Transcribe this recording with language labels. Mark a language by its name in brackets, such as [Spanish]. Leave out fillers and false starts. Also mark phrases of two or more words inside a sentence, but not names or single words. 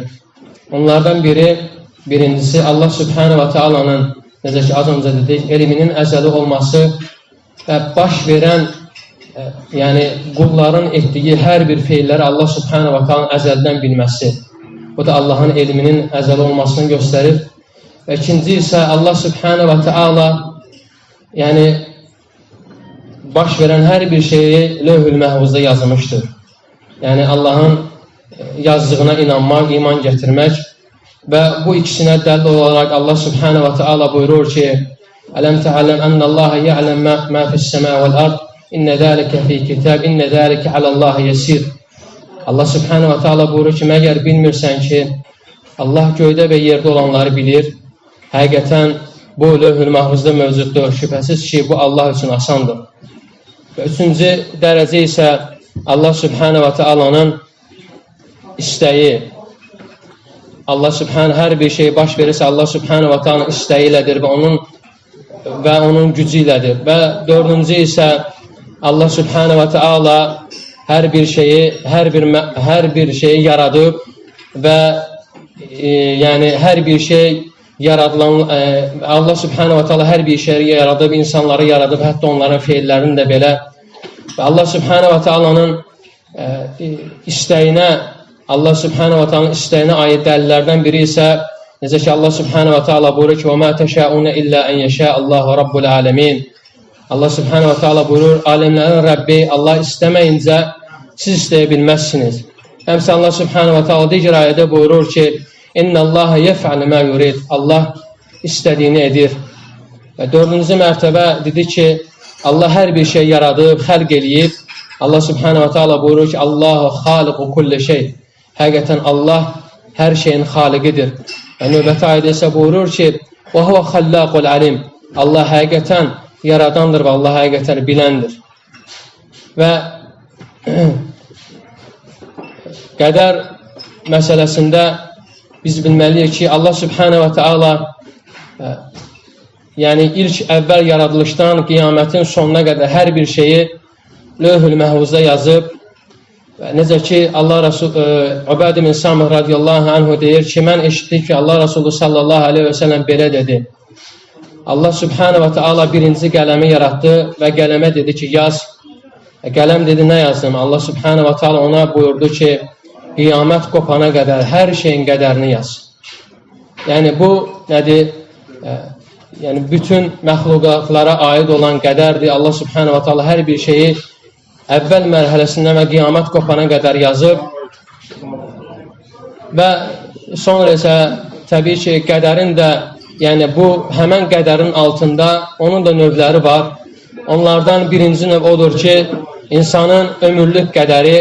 [Azerbaijani] Onlardan birincisi Allah [Arabic] سبحانه وتعالى, [Azerbaijani] necə ki az öncə dedik, elminin əzəli olması və baş verən yəni qulların etdiyi hər bir feilləri Allah [Arabic] سبحانه وتعالى [Azerbaijani] əzəldən bilməsi. Bu da Allahın elminin əzəli olmasını göstərir. Və ikinci isə Allah [Arabic] سبحانه وتعالى [Azerbaijani] yəni baş verən hər bir şeyi lövh-ül məhvuzda yazmışdır. Yəni Allahın yazdığına inanmaq, iman gətirmək və bu ikisinə dəlil olaraq Allah [Arabic] سبحانه وتعالى [Azerbaijani] buyurur ki, [Arabic] ألم تعلم أن الله يعلم ما في السماء والأرض إن ذلك في كتاب إن ذلك على الله يسير. [Azerbaijani] Allah [Arabic] سبحانه وتعالى [Azerbaijani] buyurur ki, məgər bilmirsən ki, Allah göydə və yerdə olanları bilir. Həqiqətən bu lövh-ül məhvuzda mövcuddur. Şübhəsiz ki, bu Allah üçün asandır. Və üçüncü dərəcə isə Allah [Arabic] سبحانه وتعالى [Azerbaijani] istəyi. Allah subhanahu hər bir şey baş verirsə, Allah [Arabic] سبحانه وتعالى [Azerbaijani] istəyi ilədir və onun gücü ilədir. Və dördüncü isə Allah [Arabic] سبحانه وتعالى [Azerbaijani] hər bir şeyi yaradıb və yəni hər bir şey yaradılan Allah [Arabic] سبحانه وتعالى [Azerbaijani] hər bir şeyi yaradıb, insanları yaradıb, hətta onların feillərini də belə. Və Allah [Arabic] سبحانه وتعالى [Azerbaijani] istəyinə, Allah [Arabic] سبحانه وتعالى [Azerbaijani] istəyinə aid dəlillərdən biri isə necə ki Allah [Arabic] سبحانه وتعالى [Azerbaijani] buyurur ki, [Arabic] وَمَا تَشَاءُونَ إِلَّا أَنْ يَشَاءَ اللّٰهُ رَبُّ الْعَالَمِينَ. [Azerbaijani] Allah [Arabic] سبحانه وتعالى [Azerbaijani] buyurur, alemlərin Rəbbi Allah istəməyincə siz istəyə bilməzsiniz. Həmsə Allah [Arabic] سبحانه وتعالى [Azerbaijani] digər ayədə buyurur ki, [Arabic] إن الله يفعل ما يريد. [Azerbaijani] Allah istədiyini edir. Və dördüncü mərtəbə dedi ki, Allah hər bir şey yaradıb, xəlq eləyib. Allah [Arabic] سبحانه وتعالى [Azerbaijani] buyurur ki, [Arabic] الله خالق كل شيء. [Azerbaijani] Həqiqətən Allah hər şeyin xaliqidir. Və növbəti ayədə isə buyurur ki, [Arabic] وهو الخلاق العليم. [Azerbaijani] Allah həqiqətən yaradandır və Allah həqiqətən biləndir. Və qədər məsələsində biz bilməliyik ki, Allah [Arabic] سبحانه وتعالى [Azerbaijani] yəni ilk əvvəl yaradılışdan qiyamətin sonuna qədər hər bir şeyi lövh-ül məhvuzda yazıb. Və necə ki Allah Resulü Ubəd ibn Samih [Arabic] رضي الله عنه [Azerbaijani] deyir ki, mən eşitdim ki Allah Resulü [Arabic] صلى الله عليه وسلم [Azerbaijani] belə dedi. Allah [Arabic] سبحانه وتعالى [Azerbaijani] birinci qələmi yaratdı və qələmə dedi ki, yaz. Qələm dedi, nə yazdım? Allah [Arabic] سبحانه وتعالى [Azerbaijani] ona buyurdu ki, qiyamət qopana qədər hər şeyin qədərini yaz. Yəni bu nədir? Yəni bütün məxluqatlara aid olan qədərdir. Allah [Arabic] سبحانه وتعالى [Azerbaijani] hər bir şeyi əvvəl mərhələsindən və qiyamət qopana qədər yazıb. Və sonra isə təbii ki, qədərin də, yəni bu həmən qədərin altında onun da növləri var. Onlardan birinci növ odur ki, insanın ömürlük qədəri.